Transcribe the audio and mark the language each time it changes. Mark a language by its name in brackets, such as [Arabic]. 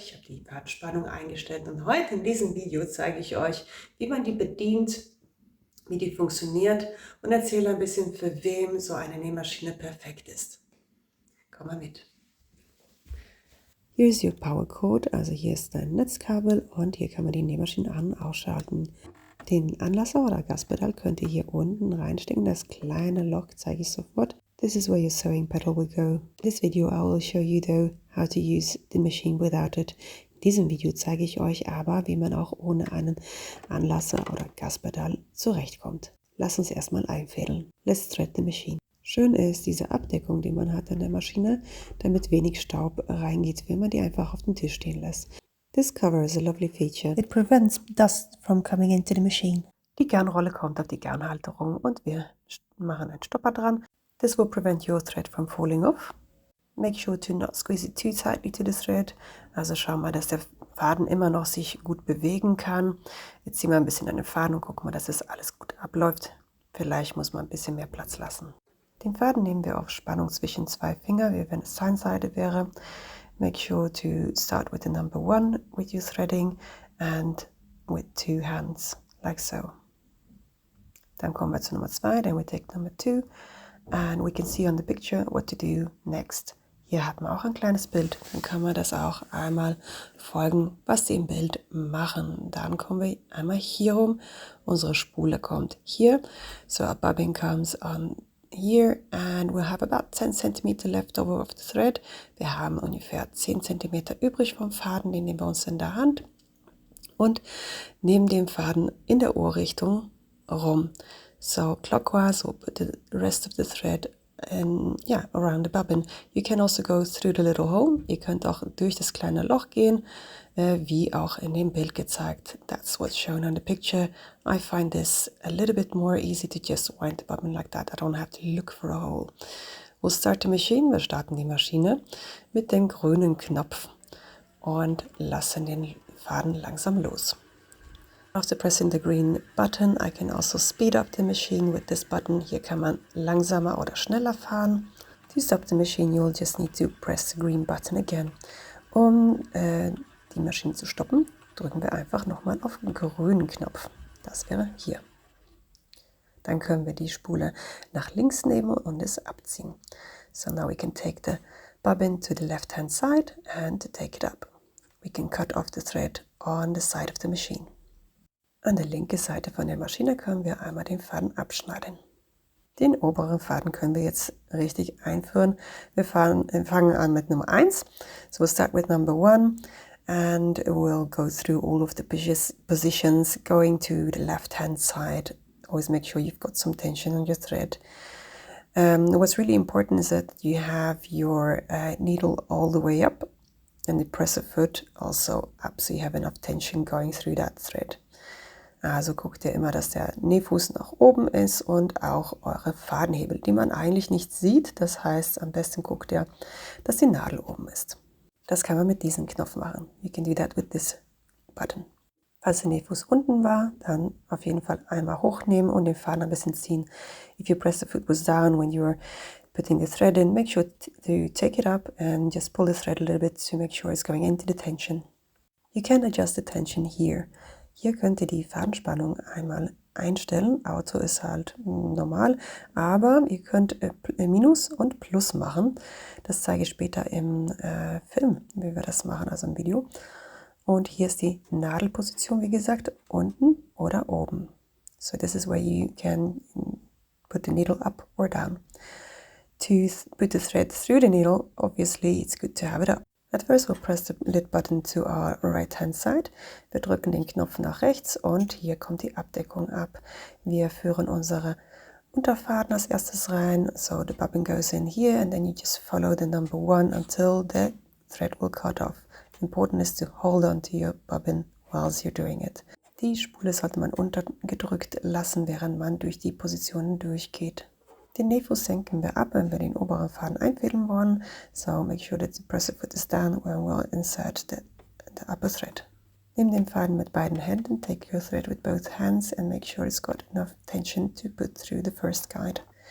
[German] Ich habe die Fadenspannung eingestellt und heute in diesem Video zeige ich euch, wie man die bedient, wie die funktioniert und erzähle ein bisschen, für wem so eine Nähmaschine perfekt ist. Komm mal mit. Hier ist [English] Your Power Code, [German] also hier ist dein Netzkabel und hier kann man die Nähmaschine an- und ausschalten. Den Anlasser oder Gaspedal könnt ihr hier unten reinstecken. Das kleine Loch zeige ich sofort. [English] This is where your sewing pedal will go. In this video I will show you though how to use the machine without it. [German] In diesem Video zeige ich euch aber, wie man auch ohne einen Anlasser oder Gaspedal zurechtkommt. Lass uns erstmal einfädeln. [English] Let's thread the machine. [German] Schön ist diese Abdeckung, die man hat an der Maschine, damit wenig Staub reingeht, wenn man die einfach auf den Tisch stehen lässt. [English] This cover is a lovely feature. It prevents dust from coming into the machine. [German] Die Garnrolle kommt auf die Garnhalterung und wir machen einen Stopper dran. [English] This will prevent your thread from falling off. Make sure to not squeeze it too tightly to the thread. [German] Also schau mal, dass der Faden immer noch sich gut bewegen kann. Jetzt ziehen wir ein bisschen an den Faden und gucken mal, dass das alles gut abläuft. Vielleicht muss man ein bisschen mehr Platz lassen. Den Faden nehmen wir auf Spannung zwischen zwei Finger, wie wenn es Zahnseide wäre. [English] Make sure to start with the number 1 with your threading and with 2 hands, like so. [German] Dann kommen wir zu Nummer 2, [English] then we take number 2 and we can see on the picture what to do next. [German] Hier hat man auch ein kleines Bild, dann kann man das auch einmal folgen, was die im Bild machen. Dann kommen wir einmal hier rum, unsere Spule kommt hier, [English] so a bobbin comes on here and we'll have about 10 cm left over of the thread. [German] Wir haben ungefähr 10 cm übrig vom Faden, den nehmen wir uns in der Hand und nehmen den Faden in der Ohrrichtung rum. [English] So clockwise, we'll put the rest of the thread and yeah, around the bobbin. You can also go through the little hole. [German] Ihr könnt auch durch das kleine Loch gehen, wie auch in dem Bild gezeigt. [English] That's what's shown on the picture. I find this a little bit more easy to just wind the bobbin like that. I don't have to look for a hole. We'll start the machine. [German] Wir starten die Maschine mit dem grünen Knopf und lassen den Faden langsam los. [English] After pressing the green button, I can also speed up the machine with this button. [German] Hier kann man langsamer oder schneller fahren. [English] To stop the machine, you'll just need to press the green button again. [German] Um die Maschine zu stoppen, drücken wir einfach nochmal auf den grünen Knopf. Das wäre hier. Dann können wir die Spule nach links nehmen und es abziehen. [English] So now we can take the bobbin to the left hand side and take it up. We can cut off the thread on the side of the machine. [German] An der linken Seite von der Maschine können wir einmal den Faden abschneiden. Den oberen Faden können wir jetzt richtig einführen. Wir fangen an mit Nummer 1. [English] So we'll start with number 1 and we'll go through all of the positions going to the left hand side. Always make sure you've got some tension on your thread. What's really important is that you have your needle all the way up and the presser foot also up, so you have enough tension going through that thread. [German] Also guckt ihr immer, dass der Nähfuß nach oben ist und auch eure Fadenhebel, die man eigentlich nicht sieht. Das heißt, am besten guckt ihr, dass die Nadel oben ist. Das kann man mit diesem Knopf machen. [English] You can do that with this button. [German] Falls der Nähfuß unten war, dann auf jeden Fall einmal hochnehmen und den Faden ein bisschen ziehen. [English] If you press the foot was down when you're putting the thread in, make sure to take it up and just pull the thread a little bit to make sure it's going into the tension. You can adjust the tension here. [German] Hier könnt ihr die Fadenspannung einmal einstellen. Auto ist halt normal, aber ihr könnt Minus und Plus machen. Das zeige ich später im Film, wie wir das machen, also im Video. Und hier ist die Nadelposition, wie gesagt, unten oder oben. [English] So this is where you can put the needle up or down. To put the thread through the needle, obviously it's good to have it up. At first we'll press the lid button to our right hand side. [German] Wir drücken den Knopf nach rechts und hier kommt die Abdeckung ab. Wir führen unsere Unterfaden als erstes rein. [English] So the bobbin goes in here and then you just follow the number 1 until the thread will cut off. Important is to hold on to your bobbin whilst you're doing it. [German] Die Spule sollte man untergedrückt lassen, während man durch die Positionen durchgeht. Den Nähfuß senken wir ab, wenn wir den oberen Faden einfädeln wollen. [English] So make sure that the presser foot is down when we'll insert the upper thread. [German] Nimm den Faden mit beiden Händen, [English] take your thread with both hands and make sure it's got enough tension to put through the first guide.